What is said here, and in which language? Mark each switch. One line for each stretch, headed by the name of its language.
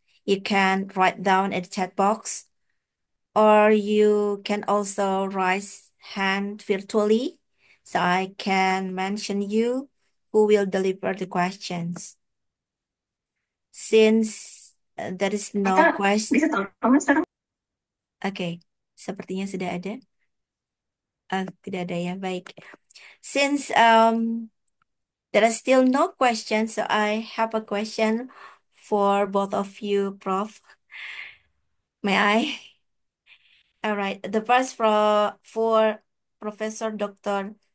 English: You can write down in the chat box, or you can also raise hand virtually, so I can mention you who will deliver the questions. Since there is no question.
Indonesian: Oke, sepertinya sudah ada. Tidak ada ya, baik.
English: Since there are still no questions, so I have a question for both of you, Prof. May I? All right. The first for Professor Dr.